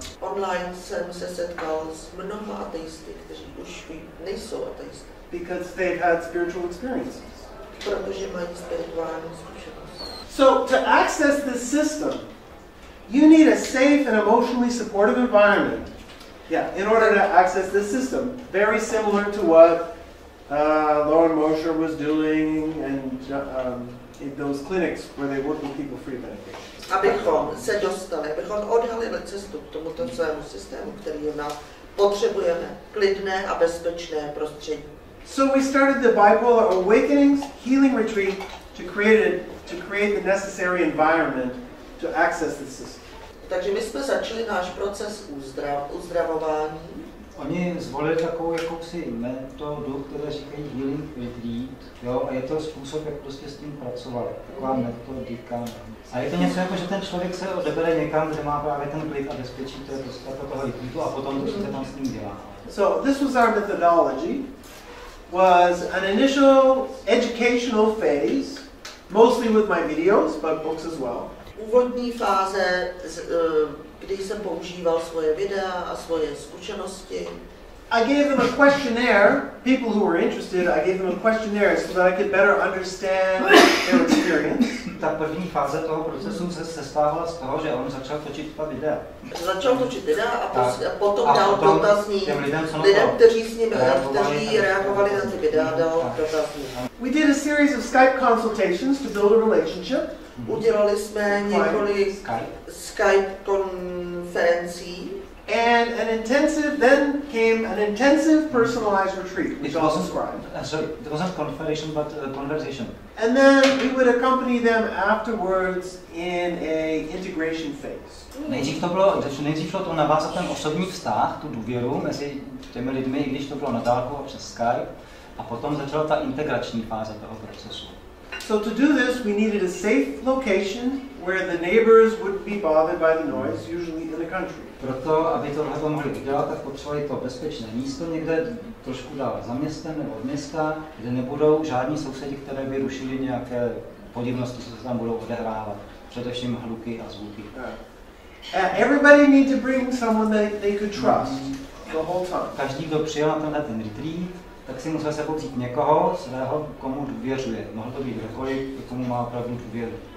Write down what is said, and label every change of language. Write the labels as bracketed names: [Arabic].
[Czech] Online jsem se setkal s mnoha ateisty, kteří už nejsou ateisty. [English] Because they've had spiritual experiences. [Czech] Protože mají spirituální zkušenost. [English] So to access this system, you need a safe and emotionally supportive environment. Yeah, in order to access this system, very similar to what Lauren Mosher was doing and in those clinics where they work with people free medication. [Czech] Abychom se dostali, abychom odhalili cestu k tomuto svému systému, který u nás potřebujeme, klidné a bezpečné prostředí. [English] So we started the Bipolar Awakenings Healing Retreat to create the necessary environment to access the system. [Czech] Takže my jsme začali náš proces uzdravování Oni zvolili takovou jakousi metodu, které říkají healing retreat, jo, a je to způsob, jak prostě s tím pracovat, taková metodika. A je to něco jako, že ten člověk se odebere někam, kde má právě ten klid a bezpečí, to je podstata toho retreatu, a potom to, co se tam s ním dělá. [English] So this was our methodology, was an initial educational phase, mostly with my videos, but books as well. [Czech] Úvodní fáze, kdy jsem používal svoje videa a svoje zkušenosti. [English] I gave them a questionnaire, people who were interested, I gave them a questionnaire so that I could better understand their experience. [Czech] Ta první fáze toho procesu se sestávala z toho, že on začal točit ta videa. Začal točit videa a potom dal dotazník lidem, kteří reagovali na ty videa, dal dotazník. [English] We did a series of Skype consultations to build a relationship. [Czech] Udělali jsme několik Skype konferencí. [English] And then came an intensive personalized retreat, which I'll describe. So it wasn't conversation, but conversation. And then we would accompany them afterwards in a integration phase. [Czech] Nejdřív šlo to navázat ten osobní vztah, tu důvěru mezi těmi lidmi, i když to bylo na dálku a přes Skype, a potom začala ta integrační fáze toho procesu. [English] So to do this, we needed a safe location where the neighbors wouldn't be bothered by the noise, usually in the country. [Czech] Proto, aby tohle mohli udělat, tak potřebovali to bezpečné místo někde trošku dál za městem nebo od města, kde nebudou žádní sousedi, které by rušili nějaké podivnosti, co se tam budou odehrávat. Především hluky a zvuky. [English] Everybody needs to bring someone that they could trust the whole time. [Czech] Každý, kdo přijel na tenhle ten retreat, tak si musel sebou vzít někoho svého, komu důvěřuje. Mohl to být kdokoliv, komu má opravdu důvěru.